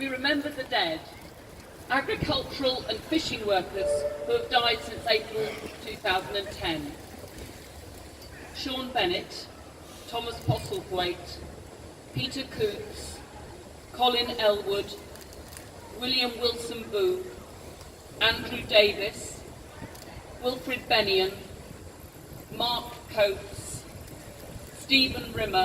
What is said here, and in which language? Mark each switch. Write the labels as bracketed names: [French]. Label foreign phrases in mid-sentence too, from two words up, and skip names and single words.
[English] remember the dead, agricultural and fishing workers who have died since April 2010. Sean Bennett, Thomas Postlethwaite, Peter Coots, Colin Elwood, William Wilson Boo, Andrew Davis, Wilfred Bennion, Mark Coates, Stephen Rimmer,